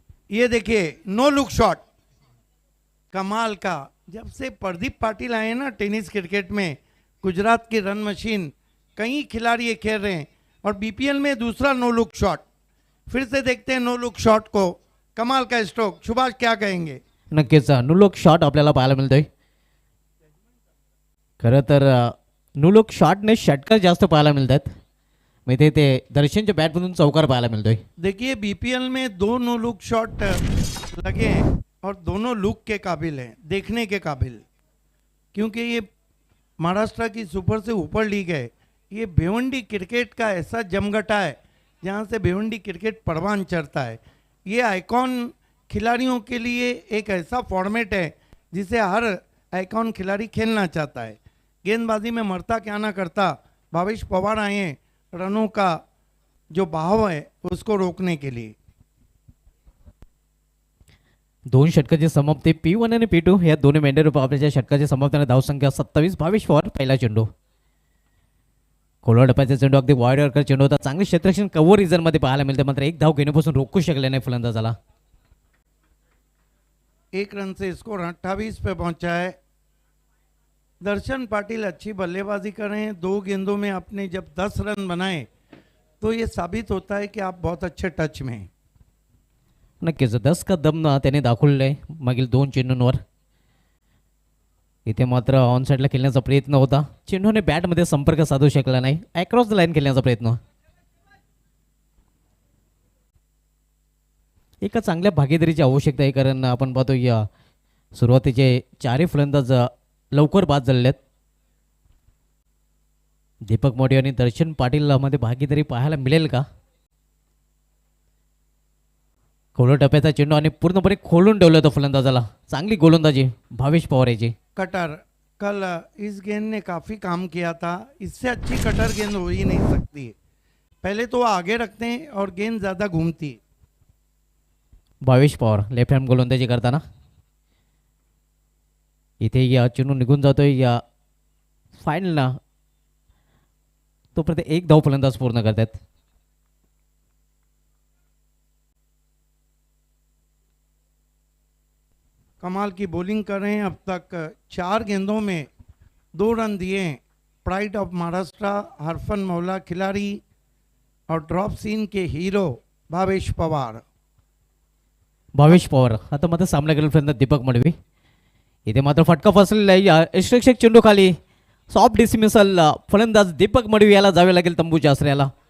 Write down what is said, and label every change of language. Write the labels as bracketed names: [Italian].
[Hindi] ये देखिए no look shot, कमाल का। जब से प्रदीप पाटिल आए ना टेनिस क्रिकेट में, गुजरात की रन मशीन, कई खिलाड़ी ये खेल रहे हैं और बीपीएल में दूसरा नो लुक शॉट। फिर से देखते हैं नो लुक शॉट को, कमाल का स्ट्रोक। सुभाष क्या कहेंगे? [Marathi] नक्कीच नुलुक शॉट आपल्याला पाहायला मिळतोय। खरं तर नुलुक शॉटने षटकार जास्त पाहायला मिळतात, म्हणजे ते दर्शनच्या बॅटमधून चौकार पाहायला मिळतोय। [Hindi] देखिए बीपीएल में 2 नो लुक शॉट लगे हैं और दोनों लुक के काबिल हैं, देखने के काबिल। क्योंकि ये महाराष्ट्र की सुपर से ऊपर लीग है, ये भिवंडी क्रिकेट का ऐसा जमघटा है जहाँ से भिवंडी क्रिकेट परवान चढ़ता है। ये आइकॉन खिलाड़ियों के लिए एक ऐसा फॉर्मेट है जिसे हर आइकॉन खिलाड़ी खेलना चाहता है। गेंदबाजी में मरता क्या ना करता, भावेश पवार आए हैं रनों का जो बहाव है उसको रोकने के लिए। [Marathi] 2 षटकाची समाप्ती P1 आणि P2 या दोन्ही मेंढर आपल्या षटकाची समाप्तीने धावसंख्या 27। भावेश पवार पहिला चेंडू, खोलवर डपाचा चेंडू अगदी वायडर चेंडू होता। चांगले क्षेत्ररक्षण कव्हर रिझन मध्ये पाहायला मिळते, मात्र एक धाव घेण्यापासून रोखू शकले नाही फलंदाजाला। [Hindi] 1 रन से स्कोर 28 पे पहुंचा है। दर्शन पाटिल अच्छी बल्लेबाजी कर रहे हैं। 2 गेंदों में आपने जब 10 रन बनाए तो ये साबित होता है कि आप बहुत अच्छे टच में हैं। [Marathi] नक्कीच 10 का दम त्याने दाखवलेला आहे मागील 2 चेंडूंवर। इथे मात्र ऑन साईडला खेळण्याचा प्रयत्न होता, चेंडूने बॅटमध्ये संपर्क साधू शकला नाही, [English] across the line [Marathi] खेळण्याचा प्रयत्न। एका चांगल्या भागीदारीची आवश्यकता आहे, कारण आपण पाहतो या सुरुवातीचे 4 फलंदाज लवकर बाद झालेले आहेत। दीपक मोटे आणि दर्शन पाटील मध्ये भागीदारी पाहायला मिळेल का? खोलवर टप्प्याचा चेंडू आणि पूर्णपणे खोलून ठेवलं होतं फलंदाजाला। चांगली गोलंदाजी भावेश पवार याची। [Hindi] कटर कल इस गेंद ने काफ़ी काम किया था, इससे अच्छी कटर गेंद हो ही नहीं सकती है। पहले तो वो आगे रखते हैं और गेंद ज़्यादा घूमती है। [Marathi] भावेश पवार लेफ्ट हँड गोलंदाजी करताना इथे या चेंडू निघून जातोय या फायनलला, तोपर्यंत 1 धाव फलंदाज पूर्ण करतात। [Hindi] कमाल की बॉलिंग कर रहे हैं। अब तक 4 गेंदों में 2 रन दिए हैं। प्राइड ऑफ महाराष्ट्र हरफन मौला खिलाड़ी और ड्रॉप सीन के हीरो भावेश पवार। [Marathi] भावेश पवार आता मात्र सामना केलेला फलंदाज दीपक मडवी। इथे मात्र फटका फसलेला आहे या यष्टिरक्षक चेंडू खाली। सॉफ्ट डिसमिसल फलंदाज दीपक मडवी याला जावे लागेल तंबूच्या आश्रयाला।